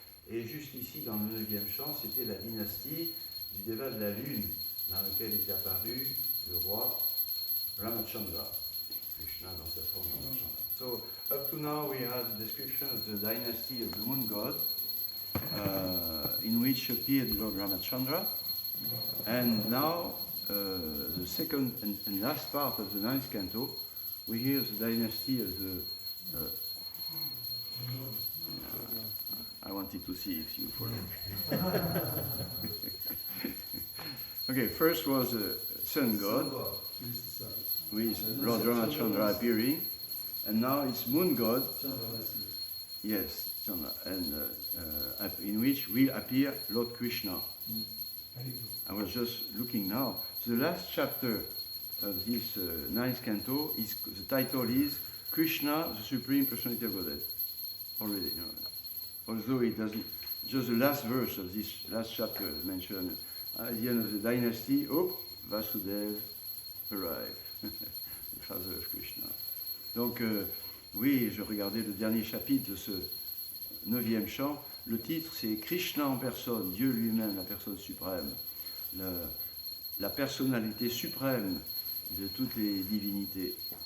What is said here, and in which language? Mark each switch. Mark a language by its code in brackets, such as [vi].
[fr] Et juste ici, dans le 9e chant, c'était la dynastie du Deva de la Lune, dans laquelle était apparu le roi Ramachandra, Krishna dans sa forme Ramachandra. [en] So, up to now we had a description of the dynasty of the moon god, in which appeared Lord Ramachandra, and now the second and last part of the 9th canto, we hear the dynasty of the I wanted to see if you follow. Okay, first was the sun god, with Lord Ramachandra appearing, and now it's moon god. Yes, Chandra, and in which will appear Lord Krishna. I was just looking now. So the last chapter of this 9th canto, the title is Krishna, the Supreme Personality of Godhead. Already, you know. Although it doesn't, just the last verse of this last chapter mentioned at the end of the dynasty, Vasudev arrived, the father of Krishna. [fr] Donc, oui, je regardais le dernier chapitre de ce 9e chant. Le titre, c'est Krishna en personne, Dieu lui-même, la personne suprême, la personnalité suprême de toutes les divinités.